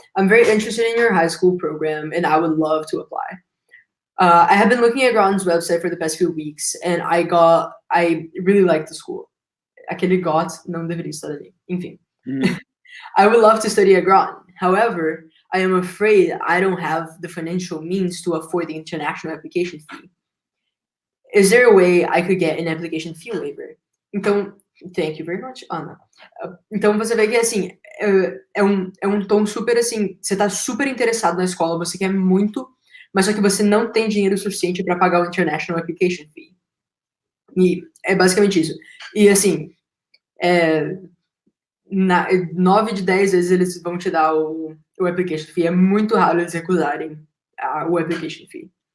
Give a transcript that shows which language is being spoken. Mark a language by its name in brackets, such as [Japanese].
[English] I'm very interested in your high school program and I would love to apply. I have been looking at Groton's website for the past few weeks and I really like the school. [Portuguese] Aquele got não deveria estar ali. Enfim. [English] I would love to study at Groton. However, I am afraid I don't have the financial means to afford the international application fee. Is there a way I could get an application fee waiver? Então, thank you very much, Ana. [Portuguese] Então, você vê que, assim, é um tom super, assim, você tá super interessado na escola, você quer muito, mas só que você não tem dinheiro suficiente para pagar o International Application Fee. E é basicamente isso. E, assim, 9 de 10 vezes eles vão te dar o Application Fee. É muito raro eles recusarem o Application Fee.